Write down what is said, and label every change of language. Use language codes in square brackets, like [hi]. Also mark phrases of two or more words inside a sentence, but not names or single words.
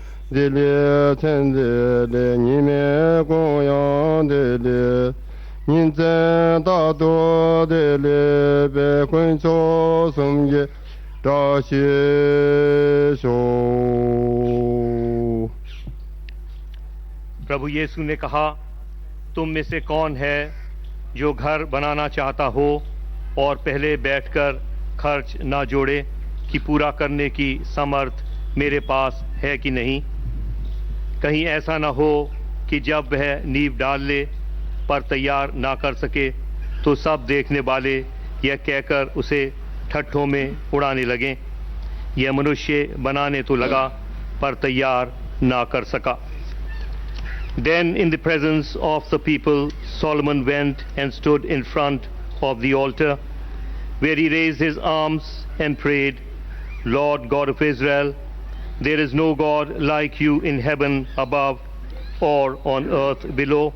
[hi] 딜레텐데레 님의 고향데레 인젠다도데레 백군초섬게 다시쇼 प्रभु यीशु ने कहा, तुम में से कौन है जो घर बनाना चाहता हो और पहले बैठकर खर्च ना जोड़े कि पूरा करने की समर्थ मेरे पास है कि नहीं। कहीं ऐसा ना हो कि जब वह नींव डाल ले पर तैयार ना कर सके तो सब देखने वाले यह कहकर उसे ठट्ठों में उड़ाने लगें, यह मनुष्य बनाने तो लगा पर तैयार ना कर सका। [en] Then in the presence of the people, Solomon went and stood in front of the altar, where he raised his arms and prayed, Lord God of Israel, there is no God like you in heaven above or on earth below.